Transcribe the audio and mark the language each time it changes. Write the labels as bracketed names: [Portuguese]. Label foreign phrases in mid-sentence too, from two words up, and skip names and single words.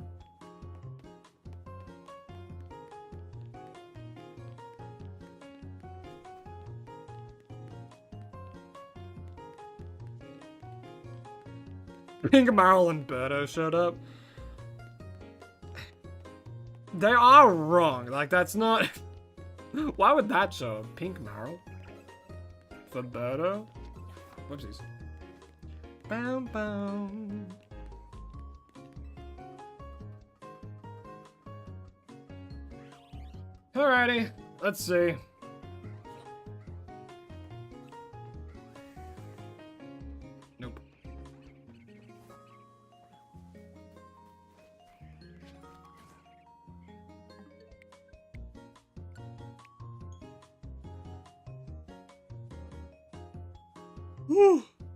[English] Pink Marl and Birdo showed up. They are wrong. Like, that's not... Why would that show up? Pink Marl? For Birdo? Whoopsies. Bam bam. Alrighty, let's see. Nope. Woo!